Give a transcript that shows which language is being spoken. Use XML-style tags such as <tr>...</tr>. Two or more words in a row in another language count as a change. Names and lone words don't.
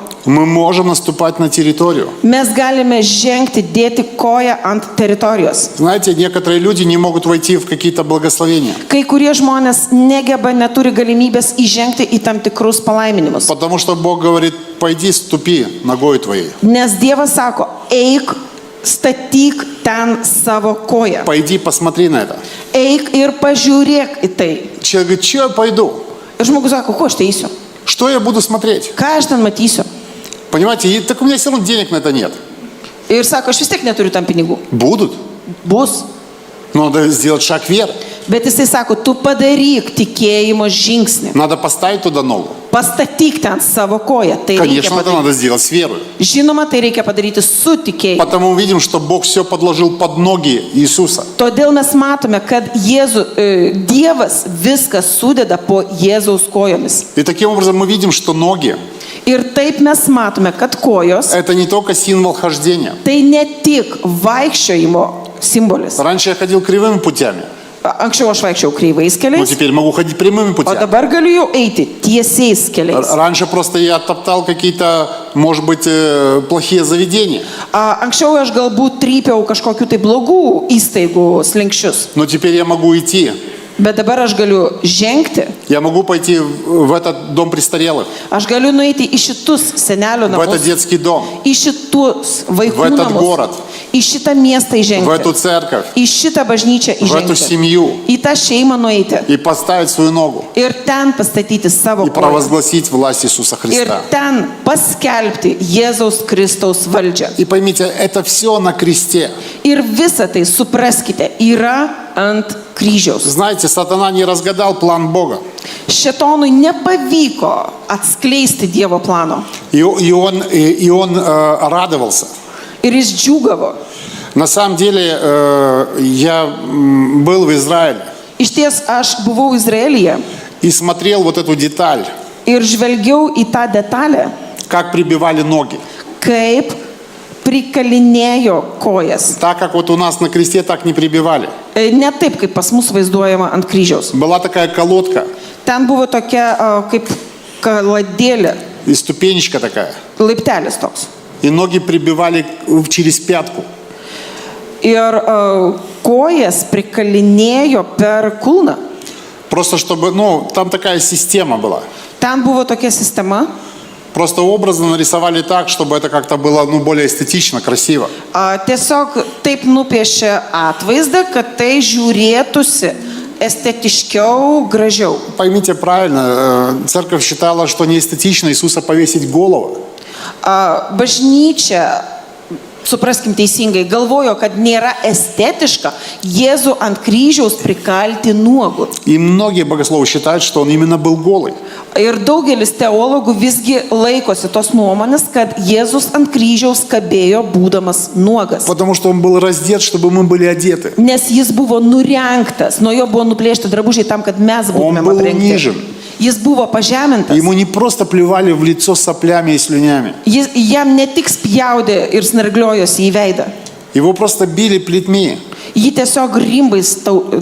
<ru>Мы можем наступать на территорию.</ru> <lt>Mes galime žengti, dėti koją ant teritorijos.</lt> <ru>Знаете, некоторые люди не могут войти в какие-то благословения,</ru> <lt>Kai kurie žmonės negeba, neturi galimybės įžengti į tam tikrus palaiminimus.</lt> <ru>потому что Бог говорит: пойди, ступи ногой твоей.</ru> <lt>Nes Dievas sako, eik, statyk ten savo koją.</lt> <ru>Пойди, посмотри на это.</ru> <lt>Eik ir pažiūrėk į tai.</lt> <ru>Человек говорит: что я пойду?</ru> <lt>Ir žmogus sako, ko aš tai eisiu?</lt> <ru>Что я буду смотреть?</ru> <lt>Ką aš ten matysiu?</lt> <ru>Понимаете, так у меня все равно денег на это нет.</ru> <lt>Ir sako, aš vis tiek neturiu tam pinigų.</lt> <ru>Будут.</ru> <lt>Bus.</lt> <ru>Но надо сделать шаг вверх.</ru> <lt>Bet jisai sako, tu padaryk tikėjimo žingsnį.</lt> <ru>Надо поставить туда ногу.</ru> <lt>Pastatyk ten savo koją. Tai reikia</lt> <ru>Конечно, это</ru> <lt>padaryti.</lt> <ru>надо сделать с верой.</ru> <lt>Žinoma, tai reikia padaryti su tikėjimu.</lt> <ru>Потому мы видим, что Бог все подложил под ноги Иисуса.</ru> <lt>Todėl mes matome, kad Dievas viską sudeda po Jėzaus kojomis.</lt> <ru>И таким образом мы видим, что ноги</ru> <lt>Ir taip mes matome, kad kojos</lt> <ru>это не только символ хождения.</ru> <lt>tai ne tik vaikščiojimo simbolis.</lt> <ru>Раньше я ходил кривыми путями,</ru> <lt>Anksčiau aš vaikščiau kreivais</lt> <ru>но</ru> <lt>keliais,</lt> <ru>теперь могу ходить прямыми</ru> <lt>o</lt> <ru>путями.</ru> <lt>dabar galiu jau eiti tiesiais keliais.</lt> <ru>Раньше просто я топтал какие-то, может быть, плохие заведения,</ru> <lt>Anksčiau aš galbūt trypiau kažkokių tai blogų įstaigų slinkščius,</lt> <ru>но теперь я могу идти.</ru> <lt>bet dabar aš galiu žengti,</lt> <ru>Я могу пойти в этот дом престарелых,</ru> <lt>aš galiu nueiti į šitus senelių</lt> <ru>в этот</ru> <lt>namus,</lt> <ru>детский дом,</ru> <lt>į šitus vaikų</lt> <ru>В этот</ru> <lt>namus,</lt> <ru>город.</ru> <lt>į šitą miestą</lt> <ru>в эту</ru> <lt>įžengti,</lt> <ru>церковь,</ru> <lt>į šitą bažnyčią</lt> <ru>в эту</ru> <lt>įžengti,</lt> <ru>семью</ru> <lt>į tą šeimą nueiti</lt> <ru>и поставить свою ногу</ru> <lt>ir ten pastatyti savo</lt> <ru>и</ru> <lt>koją.</lt> <ru>провозгласить власть Иисуса</ru> <lt>Ir</lt> <ru>Христа.</ru> <lt>ten paskelbti Jėzaus Kristaus valdžią.</lt> <ru>И поймите, это все на кресте.</ru> <lt>Ir visą tai, supraskite, yra ant kryžiaus.</lt> <ru>Знаете, сатана не разгадал план Бога.</ru> <lt>Šetonui nepavyko atskleisti Dievo plano.</lt> <ru>И он радовался.</ru> <lt>Ir jis džiūgavo.</lt> <ru>На самом деле, я был в Израиле</ru> <lt>Iš ties aš buvau Izraelyje</lt> <ru>и смотрел вот эту деталь,</ru> <lt>ir žvelgiau į tą detalę,</lt> <ru>как прибивали ноги.</ru> <lt>kaip prikalinėjo kojas.</lt> <ru>Так, как вот у нас на кресте, так не прибивали.</ru> <lt>Ne taip, kaip pas mus vaizduojama ant kryžiaus.</lt> <ru>Была такая колодка</ru> <lt>Ten buvo tokia kaip kaladėlė,</lt> <ru>и ступенечка такая.</ru> <lt>laiptelis toks.</lt> <ru>И ноги прибивали через пятку.</ru> <lt>Ir kojas prikalinėjo per kulną.</lt> <ru>Просто чтобы, там такая система была.</ru> <lt>Ten buvo tokia sistema.</lt> <ru>Просто образно нарисовали так, чтобы это как-то было, более эстетично, красиво.</ru> <lt>Tiesiog taip nupiešė atvaizdą, kad tai žiūrėtųsi estetiškiau, gražiau.</lt> <ru>Поймите правильно, церковь считала, что не эстетично Иисуса повесить голову.</ru> <lt>Bažnyčia, supraskim teisingai, galvojo, kad nėra estetiška Jėzų ant kryžiaus prikalti nuogų.</lt> <ru>И многие богословы считают, что он именно был голый.</ru> <lt>Ir daugelis teologų visgi laikosi tos nuomonės, kad Jėzus ant kryžiaus kabėjo būdamas nuogas.</lt> <ru>Потому что он был раздет, чтобы мы были одеты.</ru> <lt>Nes jis buvo nurengtas, nuo jo buvo nuplėšti drabužiai tam, kad mes būtumėm</lt> <ru>был</ru> <lt>aprengti.</lt> <ru>унижен.</ru> <lt>Jis buvo pažemintas.</lt> <ru>Ему не просто плевали в лицо соплями и слюнями.</ru> <lt>Jam ne tik spjaudė ir snargliojosi į veidą.</lt> <ru>Его просто били плетьми,</ru> <lt>Jį tiesiog rimbais daužė.</lt>